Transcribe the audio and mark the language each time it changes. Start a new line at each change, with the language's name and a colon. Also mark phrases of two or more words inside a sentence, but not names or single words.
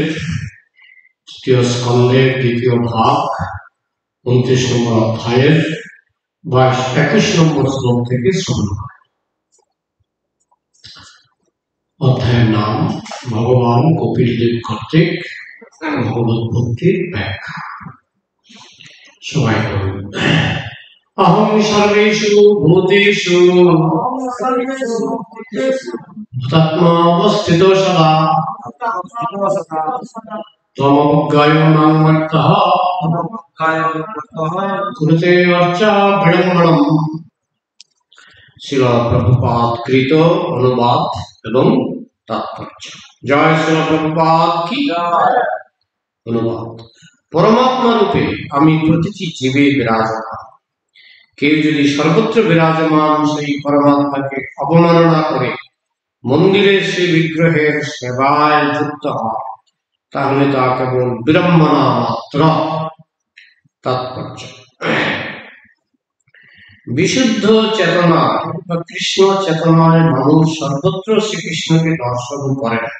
Bangla: তৃতীয় স্কন্ধের দ্বিতীয় ভাগ 29 নম্বর অধ্যায়ের 21 নম্বর শ্লোক থেকে শুরু হয়। অধ্যায়ের নাম ভগবান কপিলদেব কর্তৃক ভগবত ভক্তির ব্যাখ্যা। সবাই বলুন,
Sanskrit: अहं सर्वेषु भूतेषु भूतात्मावस्थितो सदा त्वमव्ययो मां मत्तः कुरुते अर्चा विडम्बनम्।
Bangla: শ্রীল প্রভুপাদ কৃত অনুবাদ এবং তাৎপর্য। জয় শ্রীল প্রভুপাদ কী অনুবাদ। পরমাত্মা রূপে আমি প্রতিটি জীবে বিরাজমান। কেউ যদি সর্বত্র বিরাজমান সেই পরমাত্মাকে অবমাননা করে মন্দিরের সেই বিগ্রহের সেবায় যুক্ত হয় তাহলে তা কেবল বিড়ম্বনা মাত্র। তাৎপর্য, বিশুদ্ধ চেতনায় বা কৃষ্ণ চেতনায় মানুষ সর্বত্র শ্রীকৃষ্ণকে দর্শন করে না।